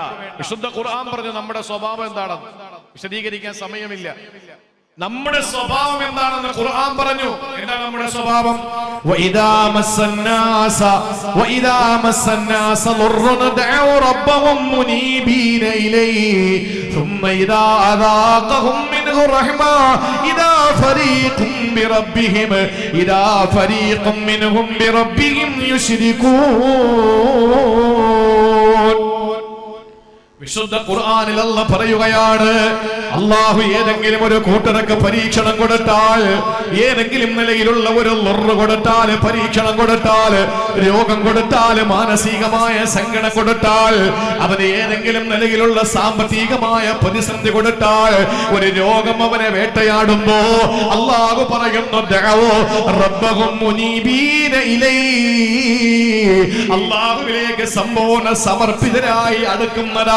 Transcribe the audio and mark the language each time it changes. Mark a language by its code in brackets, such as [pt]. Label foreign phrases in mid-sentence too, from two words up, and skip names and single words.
[ml] വിശുദ്ധ ഖുർആൻ പറഞ്ഞു നമ്മുടെ സ്വഭാവം എന്താണെന്ന് വിശദീകരിക്കാൻ സമയമില്ല. നമ്മുടെ സ്വഭാവം എന്താണെന്ന് ഖുർആൻ പറഞ്ഞു. എന്താണ് നമ്മുടെ സ്വഭാവം? [ar] وإذا مس الناس ضر دعوا ربهم منيبين إليه ثم إذا أذاقهم منه رحمة إذا فريق منهم بربهم يشركون. [ml] വിശുദ്ധ ഖുർആനിൽ അല്ലാഹ് പറയുകയാണ്, അല്ലാഹു ഏതെങ്കിലും ഒരു കൂട്ടർക്ക് പരീക്ഷണം കൊടുത്താൽ, ഏതെങ്കിലും നിലയിലുള്ള ഒരു ലൊറ് കൊടുത്താൽ, പരീക്ഷണം കൊടുത്താൽ, രോഗം കൊടുത്താൽ, മാനസികമായ സങ്കടം കൊടുത്താൽ, അവന് ഏതെങ്കിലും നിലയിലുള്ള സാമ്പത്തികമായ പ്രതിസന്ധി കൊടുത്താൽ, ഒരു രോഗം അവനെ വേട്ടയാടുമ്പോ അല്ലാഹു പറയുന്നു [ar] دعوا ربهم منيبين إليه, [ml] അല്ലാഹുവിലേക്ക് സമ്പൂർണ്ണ സമർപ്പിതരായി അടുക്കുന്നതാണ്.